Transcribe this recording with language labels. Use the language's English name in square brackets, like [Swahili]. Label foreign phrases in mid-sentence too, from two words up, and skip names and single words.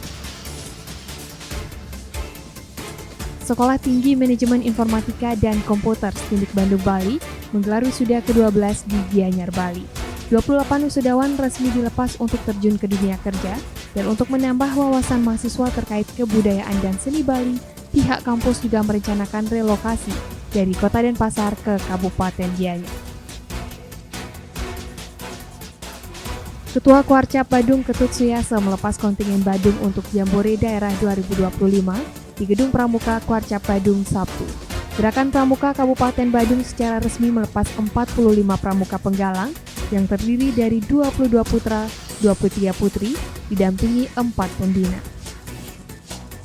[Indonesian] Sekolah Tinggi Manajemen Informatika dan Komputer Stindik Bandung, Bali menggelar wisuda ke-12 di Gianyar, Bali. 28 wisudawan resmi dilepas untuk terjun ke dunia kerja, dan untuk menambah wawasan mahasiswa terkait kebudayaan dan seni Bali, pihak kampus juga merencanakan relokasi dari Kota Denpasar ke Kabupaten Gianyar. Ketua Kuarcap Badung Ketut Suyasa melepas kontingen Badung untuk Jambore Daerah 2025 di Gedung Pramuka Kuarcap Badung Sabtu. Gerakan Pramuka Kabupaten Badung secara resmi melepas 45 pramuka penggalang yang terdiri dari 22 putra, 23 putri, didampingi 4 pembina.